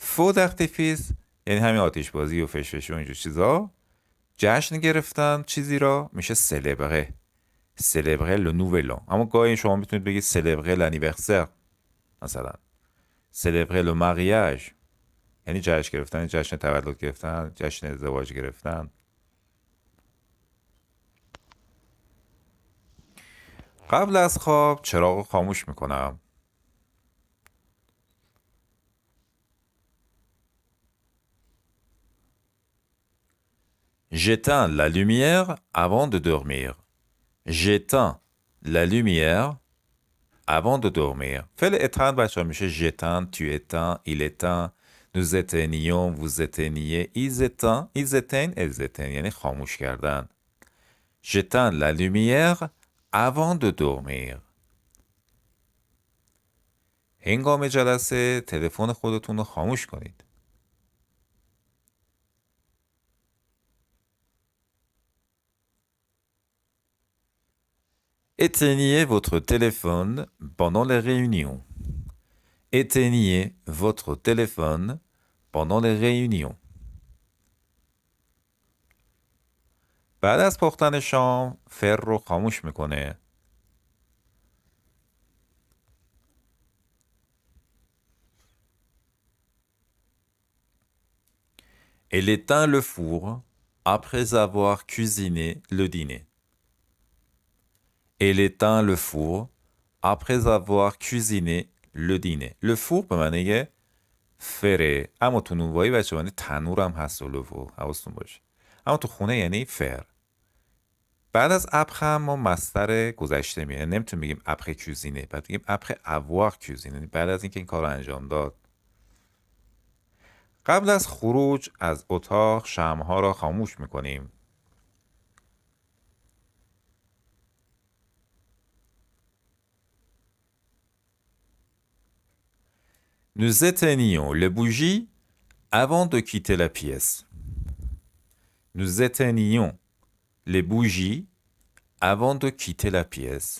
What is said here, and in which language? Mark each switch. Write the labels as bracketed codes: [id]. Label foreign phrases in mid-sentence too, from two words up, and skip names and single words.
[fr] feu d'artifice [fa] یعنی همین آتش بازی و فشفش و اینجور چیزا. جشن گرفتن چیزی را میشه célébrer. [fr] célébrer le nouvel an. [fa] اما گاهی شما میتونید بگید [fr] célébrer l'anniversaire [fa] مثلا. [fr] célébrer le mariage [fa] یعنی جشن گرفتن، جشن تولد گرفتن، جشن ازدواج گرفتن. قبل از خواب چراغ رو خاموش میکنم. [fr] J'éteins la lumière avant de dormir. J'éteins la lumière avant de dormir. [fa] فعل éteindre بچه میشه [fr] j'éteins, tu éteins, il éteint, nous éteignions, vous éteigniez, ils éteignent, ils éteignent, elles éteignent [fa] یعنی خاموش کردن. [fr] J'éteins la lumière avant de dormir. [fa] هنگام جلسه تلفن خودتون رو خاموش کنید. [fr] Éteignez votre téléphone pendant les réunions. Éteignez votre téléphone pendant les réunions. [fa] بعد از پختن شام فر رو خاموش میکنه. [fr] Elle éteint le four après avoir cuisiné le dîner. Elle éteint le four après avoir cuisiné le dîner. Le four [fa] به معنی فره، اما تو نونوایی بچه معنی تنور هم هست و لوفو، حواستون باشه. اما تو خونه یعنی فر. بعد از ابخ ما مصدر گذشته میاد، نمیتونیم بگیم [fr] après cuisiné, [fa] بعد بگیم [fr] après avoir cuisiné, [fa] بعد از اینکه این کار رو انجام داد. قبل از خروج از اتاق شمعها را خاموش میکنیم. [fr] Nous éteignons les bougies avant de quitter la pièce. Nous éteignons les bougies avant de quitter la pièce.